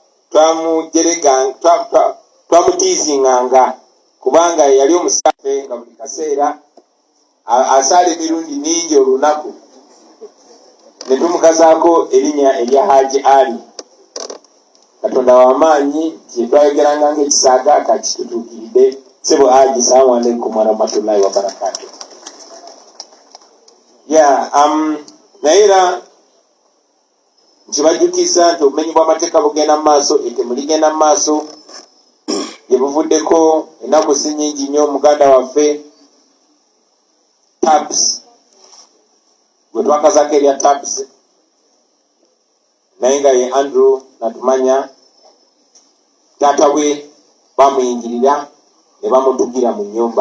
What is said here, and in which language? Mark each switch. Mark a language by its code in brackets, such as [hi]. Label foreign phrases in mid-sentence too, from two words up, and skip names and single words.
[lg] twamutiizinganga kubanga yali omusafe nga buli kaseera asaala emirundi mingi olunaku ne tumukazaako erinnya erya Haji Ali Katonda w'amaanyi kyetwayogeranga ng'ekisaaga kakitutuukiridde sebo Haji [ar] السلام عليكم ورحمة الله وبركاته. [lg] Naye era nkibajjukiza nti obumenyi bw'amateeka bugenda mu maaso, ettemu ligenda mu maaso gye buvuddeko ennaku si nnyingi nnyo. Muganda waffe TAPS gwe twakazaako erya TAPS naye nga ye Andrew Natumanya taata we bamuyingirira ne bamutugira mu nnyumba.